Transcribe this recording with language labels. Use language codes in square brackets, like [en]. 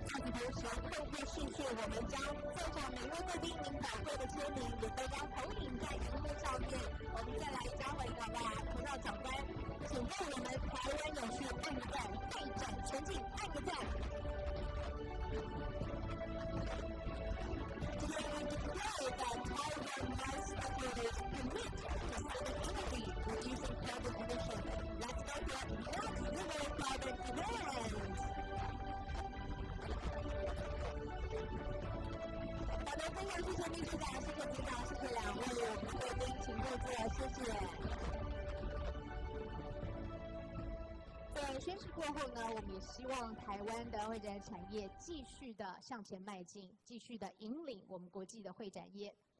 [zh] 同时，透过视讯，我们将在场每位贵宾您宝贵的签名也都将投影在荧幕上面。我们再来一张回好不好？投到长官，请为我们台湾永续按个赞，会展前进按个赞。 [en] Today we declare that Taiwan MICE stakeholders commit to sustainability, reducing carbon emissions. Let's go for net zero carbon event. [zh] 好的，非常谢谢秘书长，谢谢组长，谢谢两位我们贵宾，请入座，谢谢。在宣誓过后呢，我们也希望台湾的会展产业继续的向前迈进，继续的引领我们国际的会展业。